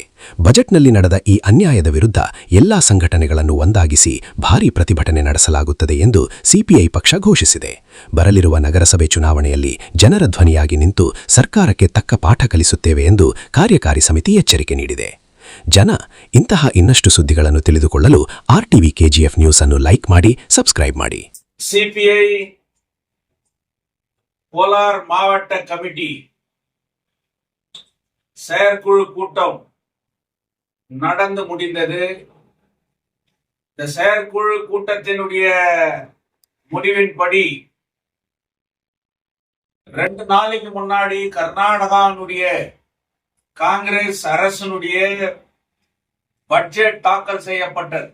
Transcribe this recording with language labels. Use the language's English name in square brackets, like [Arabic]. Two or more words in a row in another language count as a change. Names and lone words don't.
[Kannada] ಬಜೆಟ್ನಲ್ಲಿ ನಡೆದ ಈ ಅನ್ಯಾಯದ ವಿರುದ್ಧ ಎಲ್ಲಾ ಸಂಘಟನೆಗಳನ್ನು ಒಂದಾಗಿಸಿ ಭಾರೀ ಪ್ರತಿಭಟನೆ ನಡೆಸಲಾಗುತ್ತದೆ ಎಂದು ಸಿಪಿಐ ಪಕ್ಷ ಘೋಷಿಸಿದೆ. ಬರಲಿರುವ ನಗರಸಭೆ ಚುನಾವಣೆಯಲ್ಲಿ ಜನರ ಧ್ವನಿಯಾಗಿ ನಿಂತು ಸರ್ಕಾರಕ್ಕೆ ತಕ್ಕ ಪಾಠ ಕಲಿಸುತ್ತೇವೆ ಎಂದು ಕಾರ್ಯಕಾರಿ ಸಮಿತಿ ಎಚ್ಚರಿಕೆ ನೀಡಿದೆ. ಜನ ಇಂತಹ ಇನ್ನಷ್ಟು ಸುದ್ದಿಗಳನ್ನು ತಿಳಿದುಕೊಳ್ಳಲು ಆರ್ಟಿವಿ ಕೆಜಿಎಫ್ ನ್ಯೂಸ್ ಅನ್ನು ಲೈಕ್ ಮಾಡಿ, ಸಬ್ಸ್ಕ್ರೈಬ್ ಮಾಡಿ. [Tamil] சிபிஐ கோலார் மாவட்ட கமிட்டி செயற்குழு கூட்டம் நடந்து முடிந்தது. இந்த செயற்குழு கூட்டத்தினுடைய முடிவின்படி 2 நாளைக்கு முன்னாடி கர்நாடகாவுடைய காங்கிரஸ் அரசனுடைய பட்ஜெட் தாக்கல் செய்யப்பட்டது.